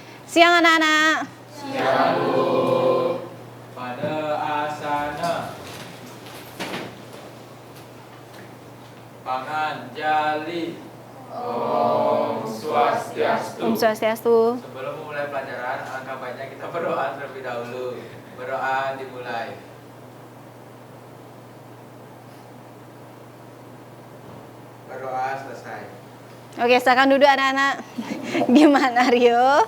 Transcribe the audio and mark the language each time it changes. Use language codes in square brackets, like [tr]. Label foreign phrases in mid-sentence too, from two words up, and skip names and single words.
[id] Siang anak-anak. Siang Bu. Pada asana. Pangan jali. [ban] Om Swastiastu. Om Swastiastu. [id] Sebelum memulai pelajaran, alangkah baiknya kita berdoa terlebih dahulu. Berdoa dimulai. Berdoa selesai. Oke, silakan duduk anak-anak. Gimana Rio?